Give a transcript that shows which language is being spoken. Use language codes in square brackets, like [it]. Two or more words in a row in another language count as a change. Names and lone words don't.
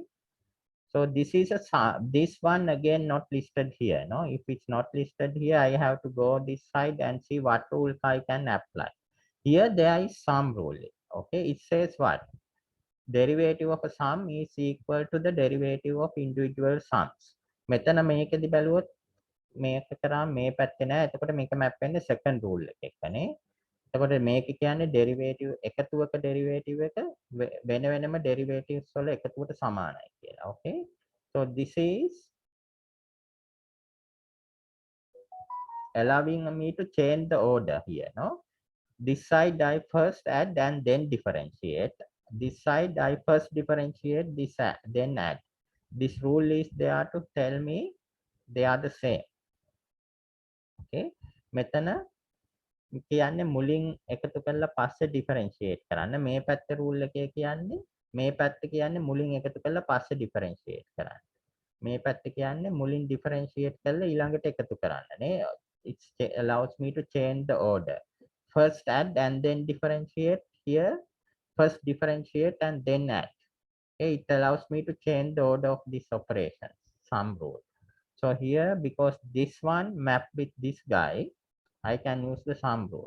[en] So this is a this one again not listed here. No, if it's not listed here, I have to go this side and see what rule I can apply. Here there is some rule. Okay, it says what? Derivative of a sum is equal to the derivative of individual sums. [si] මෙතන මේකෙදි බැලුවොත් මේක කරා මේ පැත්තේ නෑ. එතකොට මේක මැප් වෙන්නේ [en] second rule [si] එකකනේ. එතකොට මේක කියන්නේ derivative එකතුවක derivative එක වෙන වෙනම derivatives වල එකතුවට සමානයි කියලා. [en] Okay. So this is allowing me to change the order here. No, this side I first add and then differentiate. This side I first differentiate, this then add. This rule is there to tell me they are the same. [si] Okay. මෙතන කියන්නේ මුලින් එකතු කරලා පස්සේ differentiate කරන්න. මේ පැත්ත rule එකේ කියන්නේ මේ පැත්ත කියන්නේ මුලින් එකතු කරලා පස්සේ differentiate කරන්න. මේ පැත්ත කියන්නේ මුලින් differentiate කරලා ඊළඟට එකතු කරන්න නේ. [en] It allows me to change the order. First add and then differentiate. Here first differentiate and then add. Okay, it allows me to change the order of this operation, sum rule. So here, because this one map with this guy, I can use the sum rule.